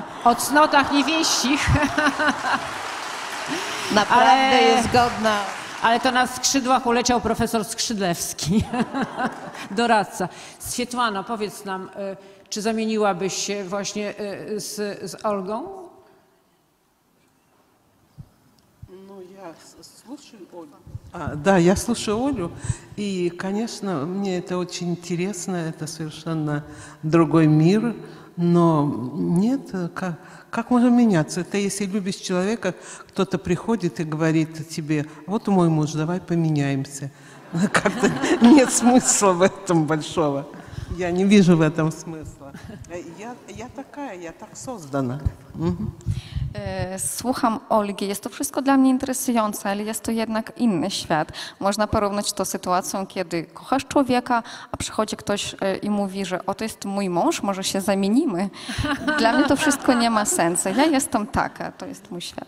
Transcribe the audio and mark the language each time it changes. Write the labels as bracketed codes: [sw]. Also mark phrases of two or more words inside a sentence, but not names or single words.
[pl] o cnotach niewieścich, naprawdę Ale- jest godna. ale to na skrzydłach uleciał profesor Skrzydlewski, doradca. Swietlana, powiedz nam, czy zamieniłabyś się właśnie z Olgą? [ru] Ну, я слушаю Олю. Да, я слушаю Олю, и, конечно, мне это очень интересно, это совершенно другой мир, но нет, как можно меняться? Это если любишь человека, кто-то приходит и говорит тебе, вот мой муж, давай поменяемся. Как-то нет смысла в этом большого. Я не вижу в этом смысла. Я такая, я так создана. [pl] Słucham Olgi, jest to wszystko dla mnie interesujące, ale jest to jednak inny świat. Można porównać to z sytuacją, kiedy kochasz człowieka, a przychodzi ktoś i mówi, że oto jest mój mąż, może się zamienimy. Dla mnie to wszystko nie ma sensu. Ja jestem taka, to jest mój świat.